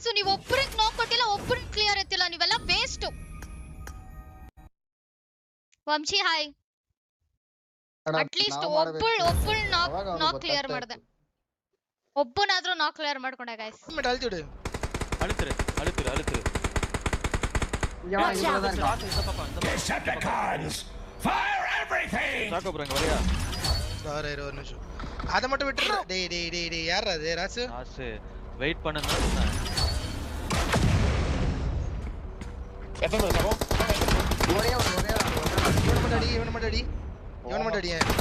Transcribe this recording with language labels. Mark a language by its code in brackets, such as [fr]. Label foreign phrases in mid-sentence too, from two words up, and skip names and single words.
[kn] ನೀವು ಒಬ್ಬರಿಗೆ ನಾಕ್ ಕೊಟ್ಟಿಲ್ಲ, ಒಬ್ಬರಿಗೆ ಕ್ಲಿಯರ್ ಎತ್ತಿಲ್ಲ. ನೀವೆಲ್ಲ ವೇಸ್ಟ್. ವಂಶಿ ಹಾಯ್. ಅಟ್ಲೀಸ್ಟ್ ಒಬ್ಬಳು [en] knock clear [kn] ಮಾಡ್ದೆ. ಒಬ್ಬನಾದ್ರೂ [en] knock clear [kn] ಮಾಡ್ಕೊಂಡೆ ಗೈಸ್. ಅಳ್ತಿಡು. ಅಳಿತೀರಿ [en] Decepticons, fire everything! [kn] ಸಾಕು ಬ್ರೋ, ಹೊರಗೆ [ta] சார் ஒரு நிமிஷம். அத மட்டும் விட்டுற. டேய் யாரா அது? ராசு வெயிட் பண்ணுங்க சொன்னேன். எத்தனை பேர் சகோ? ஒரே இவன் மட்டும் அடி. இவன் மட்டும் அடி. இவன் மட்டும் அடி.